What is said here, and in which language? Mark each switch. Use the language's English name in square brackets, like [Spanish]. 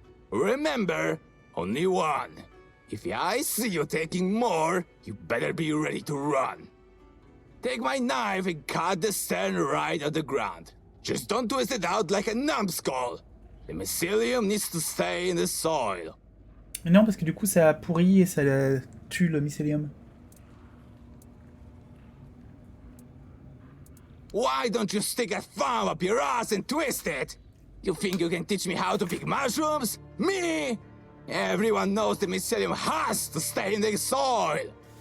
[English] Remember, only one. If I see you taking more, you better be ready to run. Take my knife and cut the stern right at the ground. Just don't twist it out like a numbskull. The mycelium needs to stay in the soil. [French] Mais non, parce que du coup, ça pourrit et ça tue le mycélium. [English] Why don't you stick a thumb up your ass and twist it? You think you can teach me how to pick mushrooms? Me? Everyone knows the mycelium has to stay in the soil.